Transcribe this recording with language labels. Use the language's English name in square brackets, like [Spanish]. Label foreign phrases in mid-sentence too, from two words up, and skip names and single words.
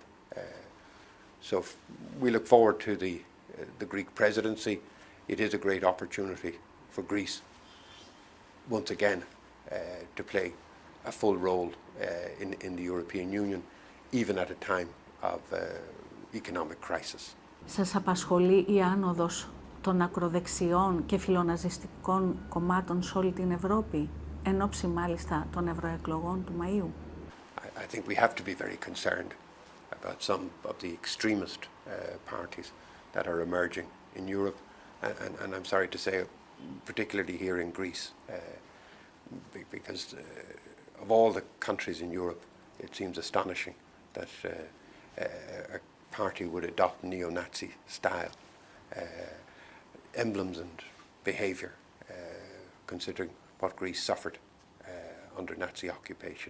[English] So we look forward to the Greek presidency. It is a great opportunity for Greece once again to play a full role in the European Union, even at a time of economic crisis. [Greek] Σας απασχολεί η άνοδος των ακροδεξιών και φιλοναζιστικών κομμάτων σε όλη την Ευρώπη, εν ώψη μάλιστα των ευρωεκλογών του Μαΐου? [English] I think we have to be very concerned about some of the extremist parties that are emerging in Europe, and I'm sorry to say, particularly here in Greece, because of all the countries in Europe, it seems astonishing that a party would adopt neo-Nazi style emblems and behaviour, considering what Greece suffered under Nazi occupation.